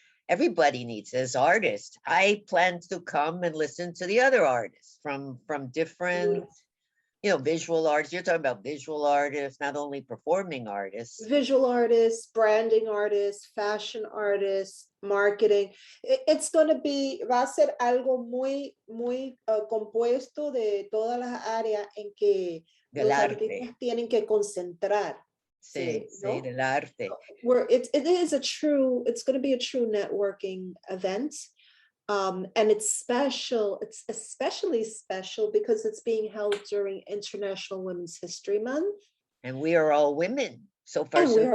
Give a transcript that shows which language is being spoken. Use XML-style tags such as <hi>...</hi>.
<en>Everybody needs, as artists. I plan to come and listen to the other artists from different, you know, visual artists. You're talking about visual artists, not only performing artists. Visual artists, branding artists, fashion artists, marketing. It's going to be,</en> <es>va a ser algo muy compuesto de todas las áreas en que los artistas tienen que concentrar. Sí, ¿no? Del arte.</es> <en>It's going to be a true networking event. And it's special. It's especially special because it's being held during International Women's History Month. And we are all women. So far, And so we're</en>